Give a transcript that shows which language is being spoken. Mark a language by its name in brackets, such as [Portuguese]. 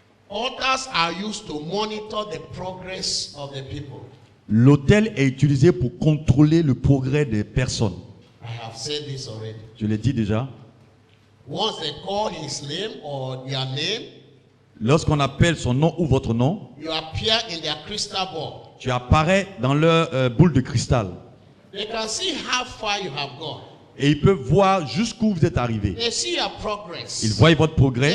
[English] Altars are used to monitor the progress of the people. [French] l'autel est utilisé pour contrôler le progrès des personnes. [English] I have said this already. [French] Je l'ai dit déjà. [English] Once they call his name or their name, [French] Lorsqu'on appelle son nom ou votre nom, [English] you appear in their crystal ball. [French] tu apparais dans leur boule de cristal. [English] They can see how far you have gone. [French] Et ils peuvent voir jusqu'où vous êtes arrivé. [English] They see your progress. [French] Ils voient votre progrès,